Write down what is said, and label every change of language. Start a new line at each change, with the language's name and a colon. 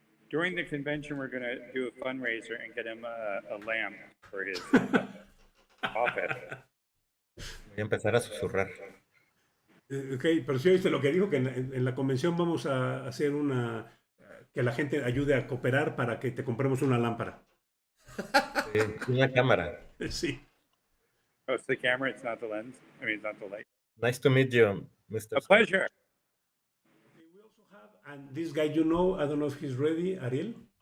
English: During the convention, we're going to do a fundraiser and get him a lamp for his office.
Spanish: Voy a empezar a susurrar. Ok, pero sí oíste lo que dijo, que en la convención vamos a hacer que la gente ayude a cooperar para que te compremos una lámpara. Sí, una cámara. Sí.
English: Oh, it's the camera, it's not the lens. I mean, it's not the light. Nice to meet you, Mr. A pleasure. Okay, we also have, and this guy you know, I don't know if he's ready, Ariel.